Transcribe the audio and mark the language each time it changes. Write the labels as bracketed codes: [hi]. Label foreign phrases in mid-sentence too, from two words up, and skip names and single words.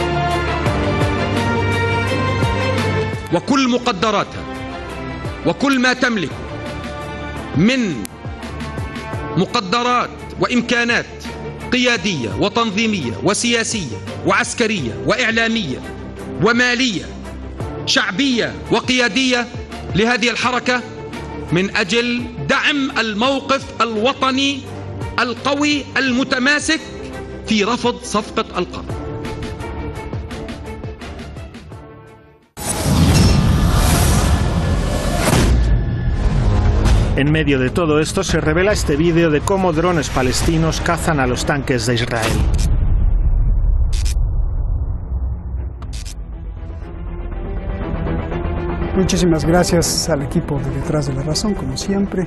[ar] وكل مقدراتها وكل ما تملك من مقدرات وإمكانات قيادية وتنظيمية وسياسية وعسكرية وإعلامية ومالية شعبية وقيادية لهذه الحركة من أجل دعم الموقف الوطني القوي المتماسك في رفض صفقة القرن. [es] En medio de todo esto se revela este vídeo de cómo drones palestinos cazan a los tanques de Israel. Muchísimas gracias al equipo de Detrás de la Razón, como siempre.